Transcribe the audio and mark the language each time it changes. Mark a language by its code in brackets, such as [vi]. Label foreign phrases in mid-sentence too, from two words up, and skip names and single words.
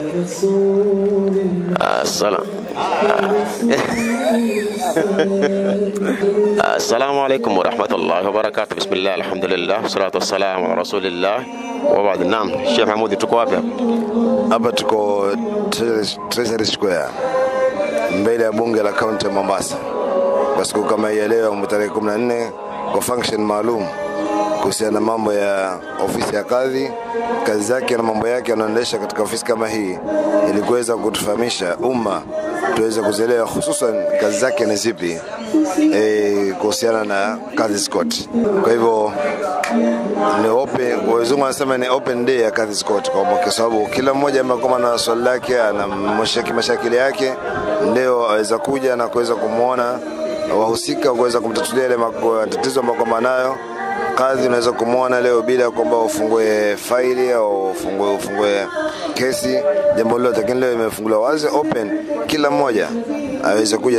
[ar] السلام عليكم ورحمة الله وبركاته. بسم الله الحمد لله الصلاة والسلام على رسول الله وبعد. [sw] Naam, Sheikh Mahmoud, tuko wapi hapa? Hapa tuko Treasury Square, mbele ya bunge la kaunti ya Mombasa, kwa siku kama hii leo tarehe 14 kwa function maalum kuhusiana na mambo ya ofisi ya kadhi, kazi zake na mambo yake anaendesha katika ofisi kama hii, ili kuweza kutufahamisha umma tuweze kuzielewa hususan kazi zake ni zipi kuhusiana na Kadhi Scott. Kwa hivyo ni open, wazungu wanasema ni [en] open day [sw] ya Kadhi Scott, kwa sababu kila mmoja amekuwa na swali lake na mashakili yake, leo aweza kuja na kuweza kumuona wahusika, kuweza kumtatulia ile matatizo ambayo kwa nayo. Kadhi unaweza kumuona leo bila kwamba ufungue faili au ufungue kesi, jambo lolote, lakini leo imefunguliwa wazi open, kila mmoja aweze kuja.